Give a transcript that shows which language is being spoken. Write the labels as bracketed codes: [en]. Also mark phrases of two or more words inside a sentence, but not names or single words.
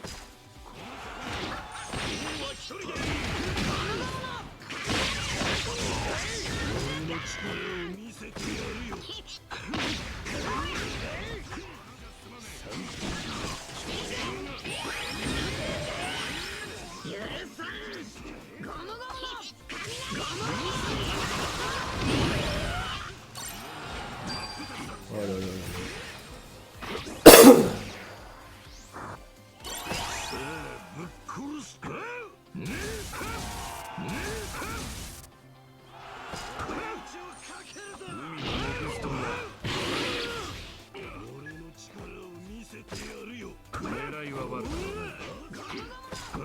[ja] 俺の力を見せてやるよ。 [fr] Oh là là là. [ja] ぶっ殺すか。俺の力を見せてやるよ。狙いは悪かった。